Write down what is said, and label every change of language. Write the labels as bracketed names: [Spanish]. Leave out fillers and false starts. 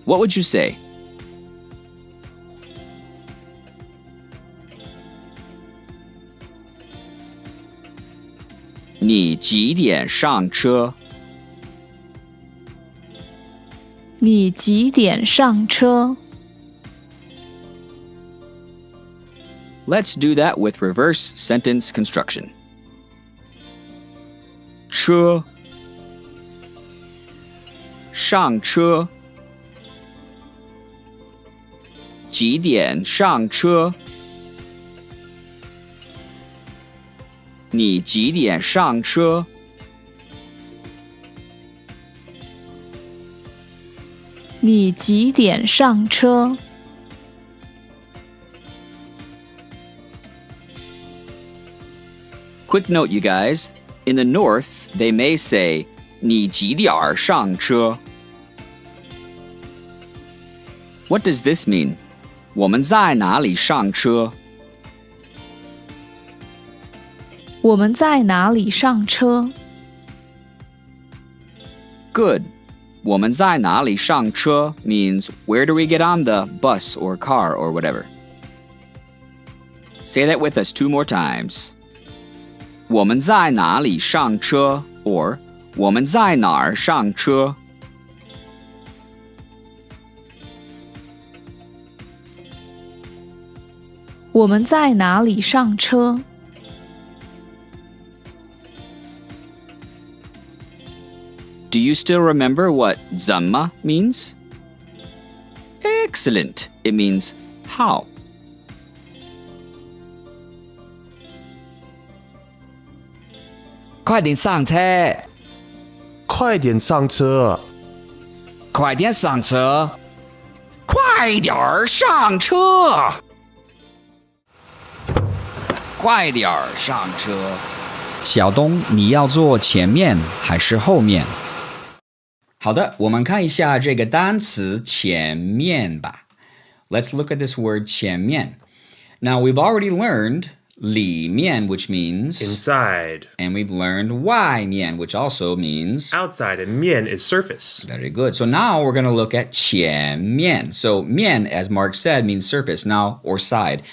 [English] What would you say? [Chinese] "你几点上车?" 你几点上车 [English] Let's do that with reverse sentence construction. [Chinese] 车上车几点上车你几点上车你几点上车 [English] Quick note, you guys. In the north, they may say, [Chinese] 你几点上车 [English] What does this mean? [Chinese] 我们在哪里上车我们在哪里上车 [English] Good. [Chinese] 我们在哪里上车 [English] means where do we get on the bus or car or whatever. Say that with us 2 more times. [Chinese] 我们在哪里上车 or 我们在哪儿上车我们在哪里上车 [English] Do you still remember what 怎么 means? Excellent. It means how. [Chinese] 快点上车快点上车快点上车快点上车快点上车小东，你要坐前面还是后面？好的，我们看一下这个单词前面吧。 [English] Let's look at this word 前面。 Now we've already learned 里面, which means inside. And we've learned 外面, which also means outside, and 面 is surface. Very good. So now we're going to look at 前面. So 面, as Mark said, means surface now or side.